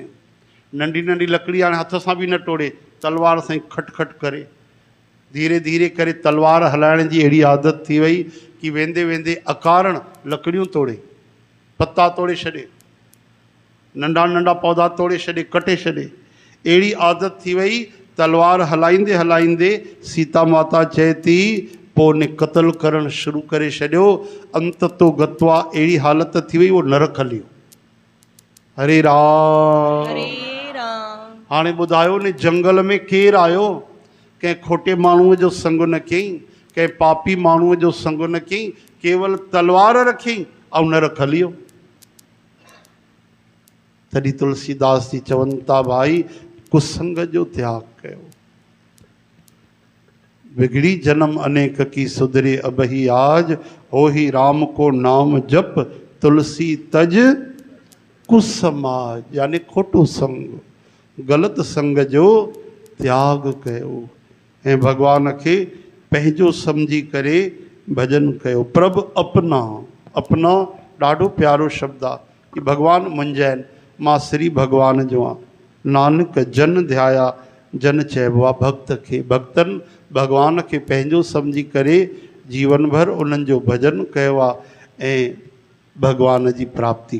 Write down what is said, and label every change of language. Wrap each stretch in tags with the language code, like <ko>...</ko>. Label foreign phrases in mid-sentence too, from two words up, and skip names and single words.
<sd>नंढी नंढी लकड़ी हाणे हथ सां बि न टोड़े, तलवार सां ई खट खट करे धीरे धीरे करे तलवार हलाइण जी अहिड़ी आदत थी वई कि वेंदे वेंदे अकारण लकड़ियूं तोड़े, पत्ता तोड़े छॾे, नंढा नंढा पौधा तोड़े छॾे, कटे छॾे। अहिड़ी आदत थी वई। तलवार हलाईंदे हलाईंदे सीता माता चए थी पोइ उन क़त्ल करणु शुरू करे छॾियो। अंत तो गत्वा अहिड़ी हालत थी वई, उहो नरक हली वियो। हरे राम हरे राम। हाणे ॿुधायो न जंगल में केरु आयो? कंहिं खोटे माण्हूअ जो संग न कयईं, कंहिं पापी माण्हूअ जो संग न कयईं, केवल तलवार रखियईं ऐं नरक हली वियो। तॾहिं तुलसीदास जी चवनि था भाई कुसंग जो त्याग कयो।</sd> <hi>बिगड़ी जन्म अनेक की सुधरे अब ही आज, हो ही राम को नाम जप तुलसी तज कुसमाज।</hi> <sd>यानी खोटो संग, गलत संग जो त्याग कयो ऐं भगवान खे पंहिंजो सम्झी करे भजन कयो। प्रभ अपना, अपना ॾाढो प्यारो शब्द आहे कि भगवान मुंहिंजा आहिनि, मां श्री भगवान जो आहियां। नानक जन ध्याया, जन चइबो आहे भक्त खे। भक्तनि भगवान खे पंहिंजो सम्झी करे जीवन भर उन्हनि जो भजन कयो आहे ऐं भगवान जी प्राप्ति</sd>